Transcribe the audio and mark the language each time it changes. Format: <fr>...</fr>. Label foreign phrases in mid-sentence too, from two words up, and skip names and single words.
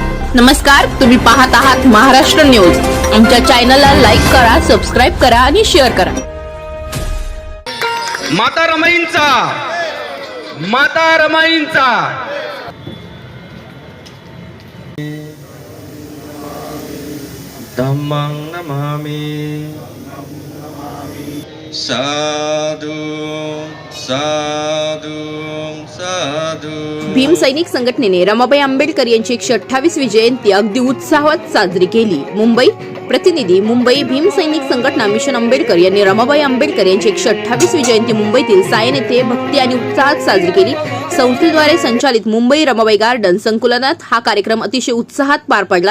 <mr>नमस्कार, तुम्ही पाहत आहात महाराष्ट्र न्यूज। आमच्या चॅनलला लाईक करा, सबस्क्राइब करा आणि शेअर करा। माता रमाईंचा</mr> <pi>धम्मं नमामि साधु साधु साधु।</pi> <mr>भीम सैनिक संघटनेने रमाबाई आंबेडकर यांची 128वी जयंती अगदी उत्साहात साजरी केली। मुंबई प्रतिनिधी मुंबई भीम सैनिक संघटना मिशन आंबेडकर यांनी रमाबाई आंबेडकर यांची 128वी जयंती मुंबईतील सायन येथे भक्ती आणि उत्साहात साजरी केली। संस्थेद्वारे संचालित मुंबई रमाबाई गार्डन संकुलात हा कार्यक्रम अतिशय उत्साहात पार पडला।</mr>